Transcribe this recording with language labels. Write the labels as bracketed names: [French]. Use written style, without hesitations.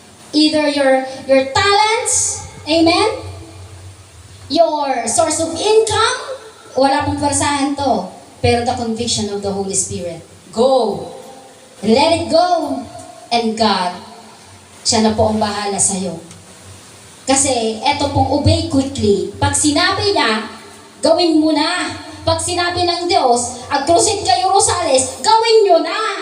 [English] Either your talents, amen? Your source of income, [Filipino] wala pong persahan to. [English] Pero the conviction of the Holy Spirit. Go! Let it go! And God, [Filipino] siya na po ang bahala sa'yo. Kasi, eto pong [English] obey quickly. [Filipino] Pag sinabi niya, gawin mo na. Pag sinabi ng Diyos, agkrusit kayo Rosales, gawin nyo na.